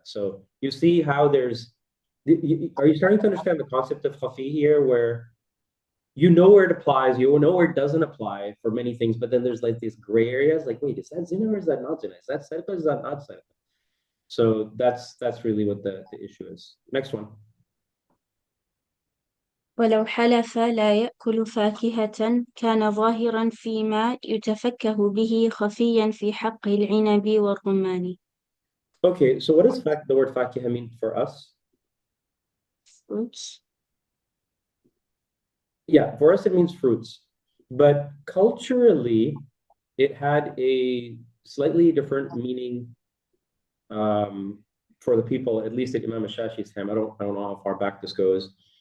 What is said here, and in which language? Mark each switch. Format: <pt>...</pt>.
<en>So you see how are you starting to understand the concept of khafi here, where you know where it applies, you know where it doesn't apply for many things, but then there's like these gray areas, like, wait, is that zina or is that not zina? Is that sadaqah, is that not sadaqah? So that's really what the issue is. Next one.</en> <ar>ولو حلف لا يأكل فاكهة كان ظاهرا فيما يتفكه به خفيا في حق العنب والرمان.</ar> <en>Okay, so what does the word fakiha mean for us? Fruits. Yeah, for us it means fruits. But culturally, it had a slightly different meaning for the people, at least at Imam Shashi's time. I don't know how far back this goes.</en>